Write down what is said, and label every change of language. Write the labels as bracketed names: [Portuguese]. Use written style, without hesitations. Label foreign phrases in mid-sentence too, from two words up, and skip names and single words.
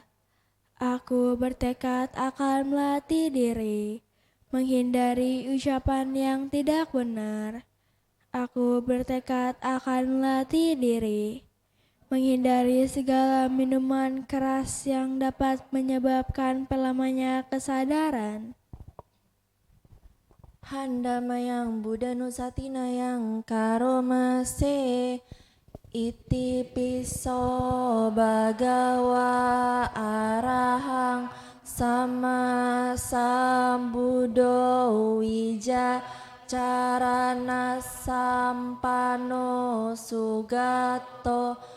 [Indonesian] Aku bertekad akan melatih diri, menghindari ucapan yang tidak benar. Aku bertekad akan melatih diri, menghindari segala minuman keras yang dapat menyebabkan pelamanya kesadaran. [Pali] Handamayang Buddha Nusatina yang karomase iti piso bagawa arahang sama sambudo wija carana sampano sugato